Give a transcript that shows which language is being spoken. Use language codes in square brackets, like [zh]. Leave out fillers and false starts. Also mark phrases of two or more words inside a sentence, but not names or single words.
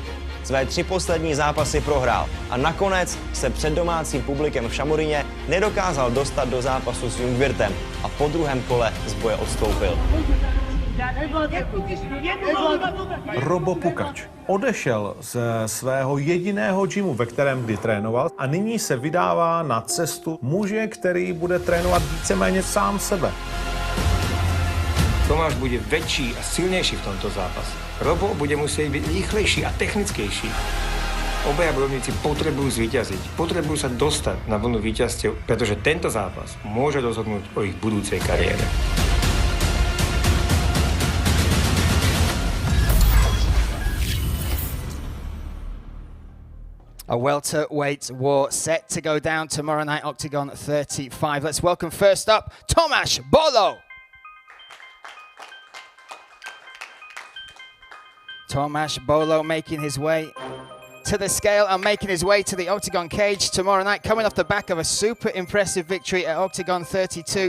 [cs] Své 3 poslední zápasy prohrál a nakonec se před domácím publikem v Šamoríně nedokázal dostat do zápasu s Jungwirtem a po druhém kole z boje odstoupil. Robo Pukač odešel ze svého jediného gymu, ve kterém kdy trénoval, a nyní se vydává na cestu muže, který bude trénovat víceméně sám sebe. [sk] Tomáš bude väčší a silnejší v tomto zápase. Robo bude musieť byť rýchlejší a technickejší. Obaja bojovníci potrebujú zvíťaziť. Potrebujú sa dostať na vlnu víťazstiev, pretože tento zápas môže rozhodnúť o ich budúcej kariére. [en] A welterweight war set to go down tomorrow night, Octagon 35. Let's welcome first up, Tomáš Bolo. Tomáš Bolo making his way to the scale and making his way to the Octagon cage tomorrow night, coming off the back of a super impressive victory at Octagon 32.